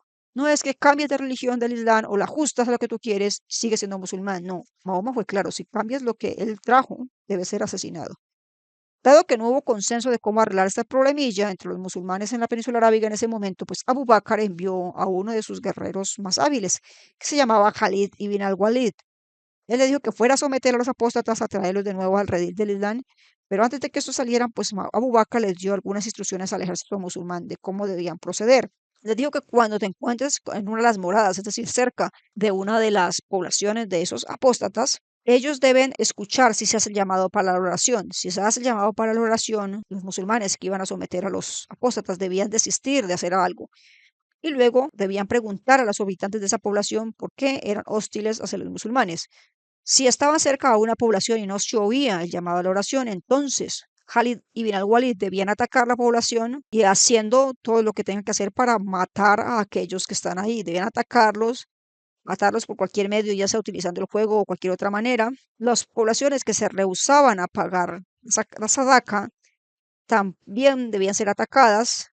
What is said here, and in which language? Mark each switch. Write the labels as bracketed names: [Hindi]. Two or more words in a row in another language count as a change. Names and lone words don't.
[Spanish] No es que cambies de religión del Islam o la ajustas a lo que tú quieres, sigue siendo musulmán. No, Mahoma fue claro, si cambias lo que él trajo, debe ser asesinado. Dado que no hubo consenso de cómo arreglar esta problemilla entre los musulmanes en la península arábiga en ese momento, pues Abu Bakr envió a uno de sus guerreros más hábiles, que se llamaba Khalid ibn al-Walid. Él le dijo que fuera a someter a los apóstatas a traerlos de nuevo al redil del Islam, pero antes de que estos salieran, pues Abu Bakr les dio algunas instrucciones al ejército musulmán de cómo debían proceder. Les dijo que cuando te encuentres en una de las moradas, es decir, cerca de una de las poblaciones de esos apóstatas, ellos deben escuchar si se hace el llamado para la oración. Si se hace el llamado para la oración, los musulmanes que iban a someter a los apóstatas debían desistir de hacer algo y luego debían preguntar a los habitantes de esa población por qué eran hostiles hacia los musulmanes. Si estaban cerca a una población y no se oía el llamado a la oración, entonces Khalid ibn al-Walid debían atacar la población y haciendo todo lo que tengan que hacer para matar a aquellos que están ahí. Debían atacarlos, matarlos por cualquier medio, ya sea utilizando el fuego o cualquier otra manera. Las poblaciones que se rehusaban a pagar la sadaca también debían ser atacadas.